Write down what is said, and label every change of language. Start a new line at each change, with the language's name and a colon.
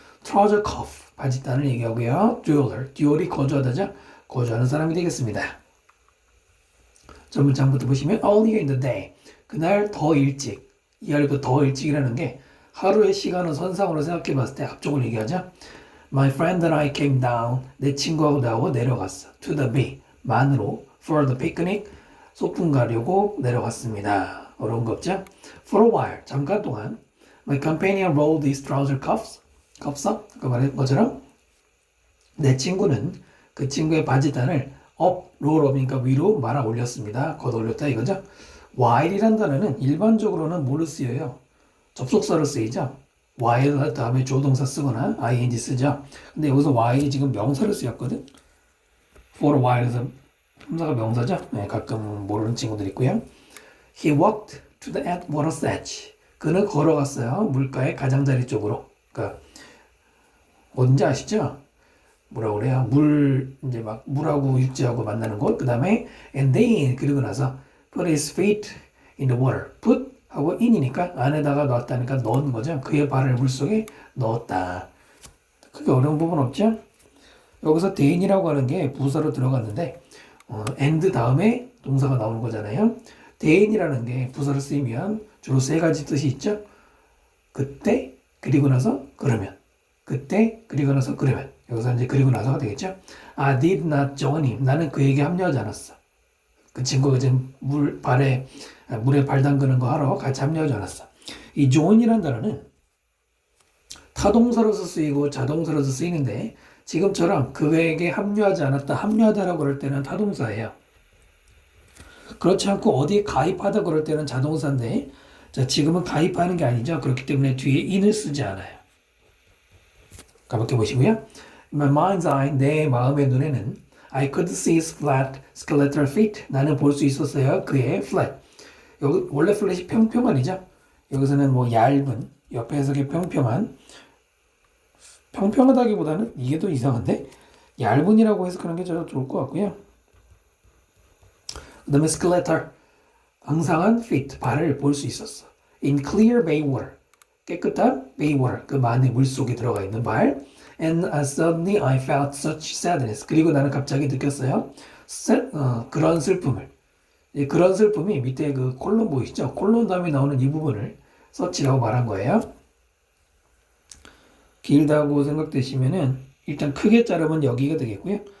Korean: trouser cuff, 바지단을 얘기하고요. duel이 거주하다죠. 거주하는 사람이 되겠습니다. 전문장부터 보시면
English: earlier in the day,
Korean: 그날 더 일찍, 이 아래 더 일찍이라는 게 하루의 시간을 선상으로 생각해 봤을 때 앞쪽을 얘기하죠.
English: My friend and I came down,
Korean: 내 친구하고 나하고 내려갔어.
English: to the bay, 만으로, for the picnic,
Korean: 소풍 가려고 내려갔습니다. 어려운 거 없죠?
English: For a while,
Korean: 잠깐 동안
English: My companion rolled his trouser cuffs up,
Korean: 아까 말한 것처럼 내 친구는 그 친구의 바지단을 roll up이니까 위로 말아 올렸습니다. 걷어 올렸다 이거죠? while이란 단어는 일반적으로는 뭐를 쓰여요? 접속사를 쓰이죠? while 다음에 조동사 쓰거나 ing 쓰죠? 근데 여기서 while이 지금 명사를 쓰였거든? for a while에서 품사가 명사죠? 네, 가끔 모르는 친구들 있고요.
English: He walked to the water's edge.
Korean: 그는 걸어갔어요. 물가의 가장자리 쪽으로. 그러니까 어딘지 아시죠? 뭐라고 그래요? 이제 막 물하고 육지하고 만나는 곳. 그 다음에
English: and then
Korean: 그리고 나서
English: put his feet in the water.
Korean: put 하고 in이니까 안에다가 넣었다니까 넣은 거죠. 그의 발을 물속에 넣었다. 크게 어려운 부분 없죠? 여기서 then이라고 하는 게 부사로 들어갔는데 and 다음에 동사가 나오는 거잖아요. then이라는 게 부사로 쓰이면 주로 세 가지 뜻이 있죠. 그때, 그리고 나서, 그러면. 그때, 그리고 나서, 그러면. 여기서 이제 그리고 나서가 되겠죠.
English: I did not join him.
Korean: 나는 그에게 합류하지 않았어. 그 친구가 지금 물에 발 담그는 거 하러 같이 합류하지 않았어. 이 join이라는 단어는 타동사로서 쓰이고 자동사로서 쓰이는데 지금처럼 그에게 합류하지 않았다, 합류하다라고 그럴 때는 타동사예요. 그렇지 않고 어디에 가입하다 그럴 때는 자동사인데, 자, 지금은 가입하는 게 아니죠. 그렇기 때문에 뒤에 in을 쓰지 않아요. 가볍게 보시고요.
English: My mind's eye,
Korean: 내 마음의 눈에는
English: I could see his flat skeletal feet.
Korean: 나는 볼 수 있었어요. 그의 flat. 여기 원래 flat이 평평한이죠. 여기서는 얇은, 옆에 해석이 평평하다기보다는 이게 더 이상한데 얇은이라고 해석하는 게 더 좋을 것 같고요. 그 다음에 skeletal, 앙상한 feet, 발을 볼 수 있었어.
English: In clear bay water,
Korean: 깨끗한 bay water, 그 만의 물속에 들어가 있는 발.
English: And suddenly I felt such sadness.
Korean: 그리고 나는 갑자기 느꼈어요. 그런 슬픔을. 그런 슬픔이 밑에 그 콜론 보이시죠? 콜론 다음에 나오는 이 부분을 such라고 말한 거예요. 길다고 생각되시면은 일단 크게 자르면 여기가 되겠고요.